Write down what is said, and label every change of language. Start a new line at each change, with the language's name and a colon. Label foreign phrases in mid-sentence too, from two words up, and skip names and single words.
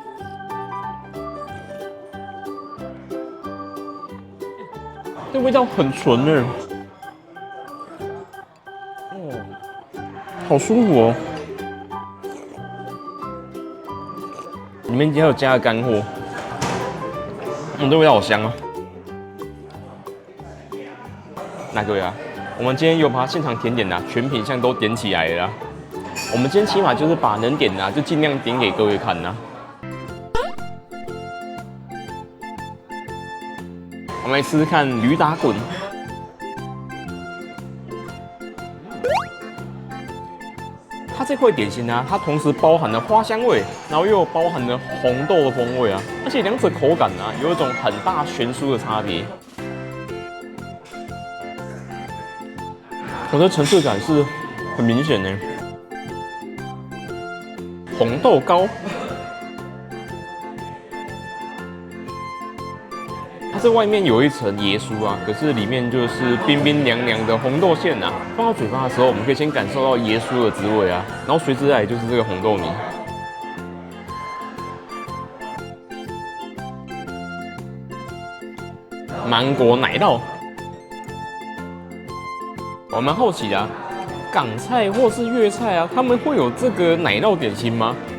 Chinese: 這味道很純哎，好舒服哦。裡面還有加了乾貨，這味道好香哦。那各位啊，我們今天有把現場甜點啊全品項都點起來了啦。我們今天起碼就是把能點的就盡量點給各位看吶。我們來試試看驢打滾。它這塊點心啊，它同時包含了花香味，然後又有包含了紅豆的風味啊，而且兩者口感啊有一種很大悬殊的差別。我的层次感是很明顯的，紅豆糕。它这外面有一層椰酥啊，可是裡面就是冰冰涼涼的紅豆餡啊。放到嘴巴的時候，我們可以先感受到椰酥的滋味啊，然後隨之而來就是這個紅豆泥。芒果奶酪，我蠻好奇的啊，港菜或是粵菜啊，他們會有這個奶酪點心嗎？